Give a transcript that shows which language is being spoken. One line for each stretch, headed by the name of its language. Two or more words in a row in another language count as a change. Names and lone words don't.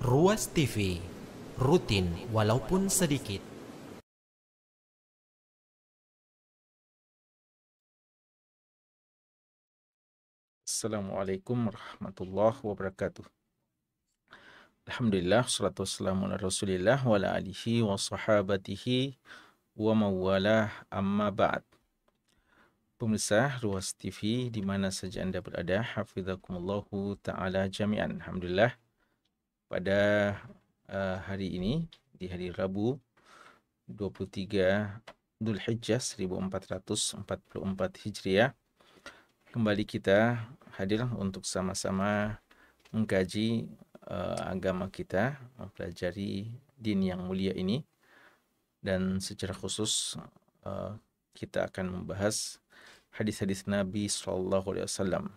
Indonesian: Ruas TV, rutin walaupun sedikit.
Arabic: السلام عليكم ورحمة الله وبركاته. Alhamdulillah, الصلاة والسلام على رسول الله وعلى آله وصحابته وموالاه أما بعد.
Indonesian: Pemirsa Ruas TV di mana saja Anda berada,
Arabic: حفظكم الله تعالى جميعا.
Indonesian: Alhamdulillah, pada hari ini, di hari Rabu 23 Dzulhijjah 1444 Hijriah, kembali kita hadir untuk sama-sama mengkaji agama kita, mempelajari din yang mulia ini, dan secara khusus kita akan membahas hadis-hadis Nabi SAW.